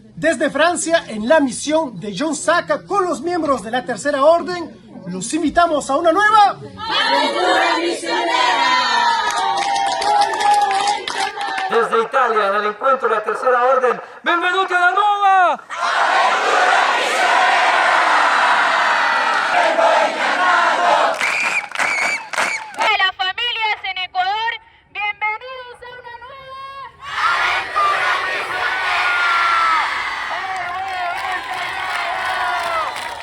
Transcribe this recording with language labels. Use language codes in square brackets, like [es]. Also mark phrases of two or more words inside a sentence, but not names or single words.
[es] Desde Francia, en la misión de John Saca con los miembros de la Tercera Orden, los invitamos a una nueva aventura misionera. Desde Italia, en el encuentro de la Tercera Orden, [it] benvenuti alla nuova [es] aventura misionera. De las familias en Ecuador, bienvenidos a una nueva aventura misionera.